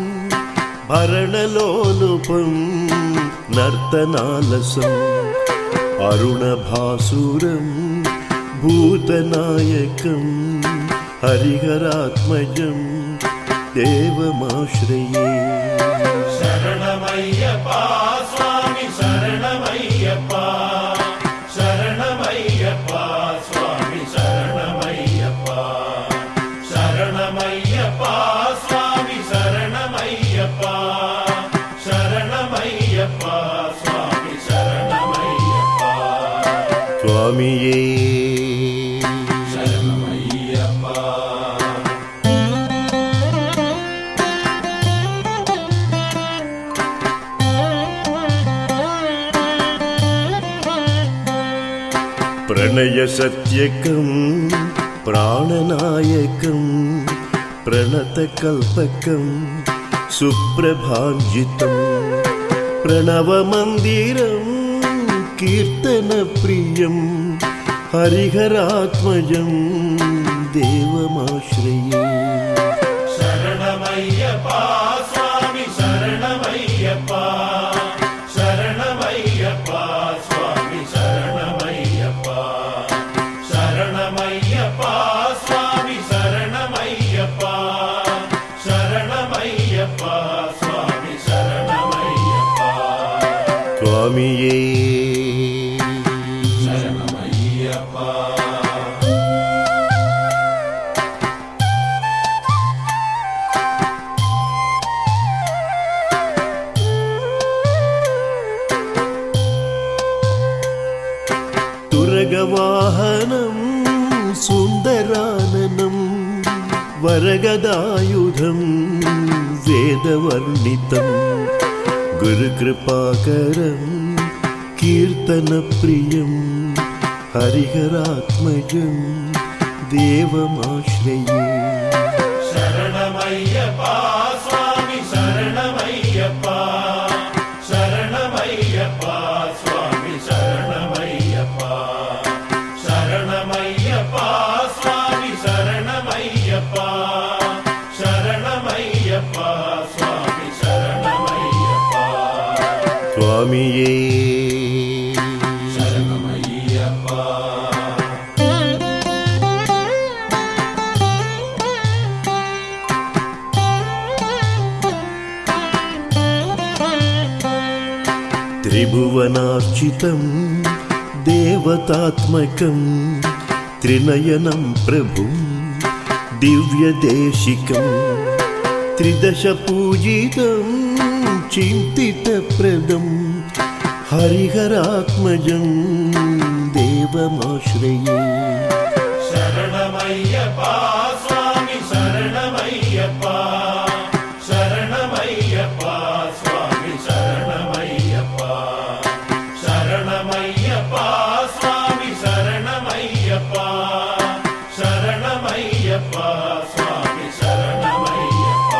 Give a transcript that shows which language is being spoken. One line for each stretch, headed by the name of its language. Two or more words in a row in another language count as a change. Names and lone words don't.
Sanskrit: भरणलोलुपं नर्तनालसम् अरुणभासुरं भूतनायकं हरिहरात्मजं देवमाश्रये
Tamil: சரணமையப்பா சுவாமி சரணமையப்பா சரணமையப்பா சுவாமி சரணமையப்பா சரணமையப்பா சுவாமி சரணமையப்பா சரணமையப்பா சுவாமி சரணமையப்பா சுவாமியே சரணமையப்பா
Sanskrit: प्रणयसत्यकं प्राणनायकं प्रणतकल्पकं सुप्रभाञ्जितं प्रणवमन्दिरं कीर्तनप्रियं हरिहरात्मजं देवमाश्रये
Tamil: சரணமையப்பா சுவாமி சரணமையப்பா சரணமையப்பா சுவாமி சரணமையப்பா சரணமையப்பா சுவாமி சரணமையப்பா சரணமையப்பா சுவாமி சரணமையப்பா சுவாமியே சரணமையப்பா
Sanskrit: तुरगवाहनं सुन्दराननं वरगदायुधं वेदवर्णितं गुरुकृपाकरं कीर्तनप्रियं हरिहरात्मजं देवमाश्रये
Tamil: சரணமையப்பா சுவாமி சரணமையப்பா சரணமையப்பா சுவாமி சரணமையப்பா சரணமையப்பா சுவாமி சரணமையப்பா சரணமையப்பா சுவாமி சரணமையப்பா சுவாமியே சரணமையப்பா
Sanskrit: त्रिभुवनार्चितं देवतात्मकं त्रिनयनं प्रभुं दिव्यदेशिकं त्रिदशपूजितं चिन्तितप्रदं हरिहरात्मजं देवमाश्रये
Tamil: சரணமையப்பா சுவாமி சரணமையப்பா சரணமையப்பா சுவாமி சரணமையப்பா சரணமையப்பா சுவாமி சரணமையப்பா சரணமையப்பா சுவாமி சரணமையப்பா